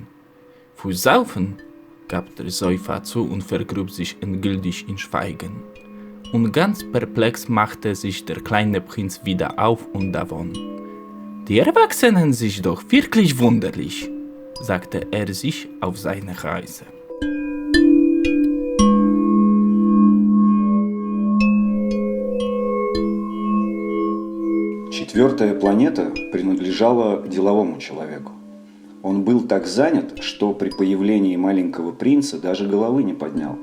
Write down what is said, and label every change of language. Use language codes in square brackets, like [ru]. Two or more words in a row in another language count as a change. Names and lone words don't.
[de] Für Saufen, gab der Säufer zu und vergrub sich endgültig in Schweigen. Und ganz perplex machte sich der kleine Prinz wieder auf und davon. Die Erwachsenen sind doch wirklich wunderlich, sagte er sich auf seine Reise. [ru] Четвертая планета принадлежала деловому человеку. Он был так занят, что при появлении маленького принца даже головы не поднял.